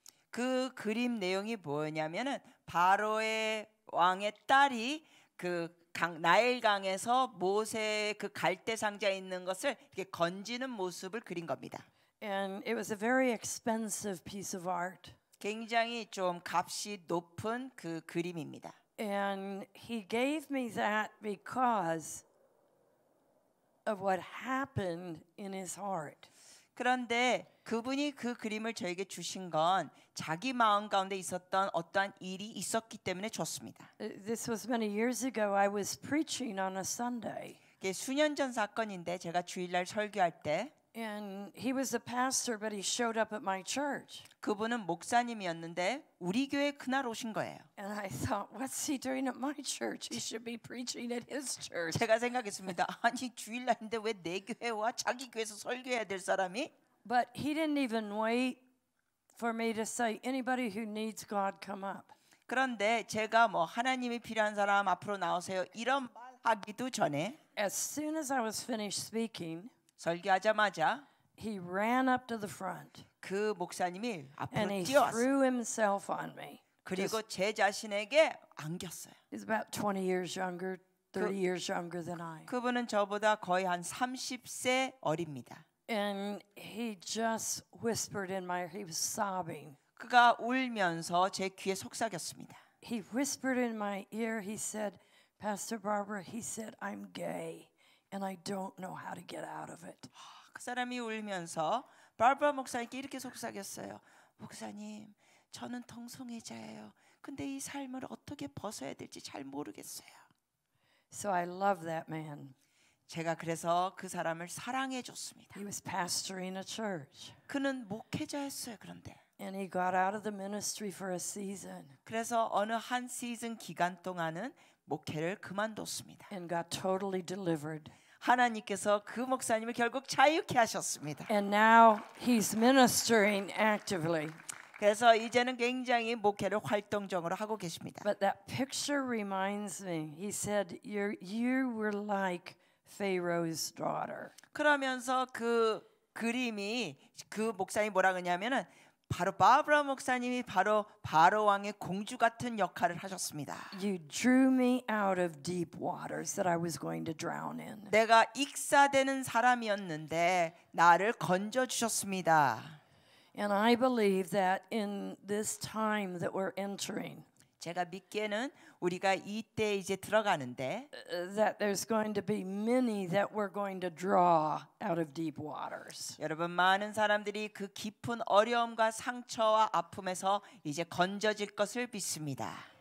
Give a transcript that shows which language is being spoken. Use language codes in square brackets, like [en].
[ko] 그 그림 내용이 뭐냐면은 바로의 왕의 딸이 그 나일강에서 모세의 그 갈대 상자에 있는 것을 이렇게 건지는 모습을 그린 겁니다. [en] And it was a very expensive piece of art. [ko] 굉장히 좀 값이 높은 그 그림입니다. [en] And he gave me that because of what happened in his heart. [ko] 그런데 그분이 그 그림을 저에게 주신 건 자기 마음 가운데 있었던 어떠한 일이 있었기 때문에 줬습니다. [en] This was many years ago. I was preaching on a Sunday. [ko] 이게 수년 전 사건인데 제가 주일날 설교할 때 [en] And he was a pastor, but he showed up at my church. [ko] 그분은 목사님이었는데 우리 교회에 그날 오신 거예요. [en] And I thought, what's he doing at my church? He should be preaching at his church. [ko] 제가 생각했습니다. 아니 주일날인데 왜 내 교회 와? 자기 교회에서 설교해야 될 사람이? [en] But he didn't even wait for me to say, anybody who needs God, come up. [ko] 그런데 제가 뭐 하나님이 필요한 사람 앞으로 나오세요 이런 말 하기도 전에 [en] As soon as I was finished speaking, [ko] 설교하자마자 [en] he ran up to the front [ko] 그 목사님이 [en] and [ko] 앞으로 [en] he [ko] 뛰어왔어요. [en] threw himself on me. [ko] 그리고 제 자신에게 안겼어요. [en] He's about 20 years younger, 30 years younger than I. [ko] 그분은 저보다 거의 한 30세 어립니다. [en] And he just whispered in my ear. He was sobbing. [ko] 그가 울면서 제 귀에 속삭였습니다. [en] He whispered in my ear. He said, Pastor Barbara, he said, I'm gay and I don't know how to get out of it. [ko] 그 사람이 울면서 바르바 목사님께 이렇게 속삭였어요. 목사님, 저는 동성애자예요. 근데 이 삶을 어떻게 벗어야 될지 잘 모르겠어요. [en] So I love that man. [ko] 제가 그래서 그 사람을 사랑해 줬습니다. [en] He was pastoring a church. [ko] 그는 목회자였어요. 그런데 [en] And he got out of the ministry for a season [ko] 그래서 어느 한 시즌 기간 동안은 목회를 그만뒀습니다. [en] and got totally delivered. [ko] 하나님께서 그 목사님을 결국 자유케 하셨습니다. [en] And now he's ministering actively. [ko] 그래서 이제는 굉장히 목회를 활동적으로 하고 계십니다. [en] But that picture reminds me. He said, you were like Pharaoh's daughter. [ko] 그러면서 그 그림이 그 목사님이 뭐라 그러냐면은 바로 바브라 목사님이 바로 바로 왕의 공주 같은 역할을 하셨습니다. [en] You drew me out of deep waters that I was going to drown in. [ko] 내가 익사되는 사람이었는데 나를 건져 주셨습니다. [en] And I believe that in this time that we're entering, [ko] 제가 믿기에는 우리가 이때 이제 들어가는데 [en] that there's going to be many that we're going to draw out of deep waters. [ko] 여러분 많은 사람들이 그 깊은 어려움과 상처와 아픔에서 이제 건져질 것을 믿습니다.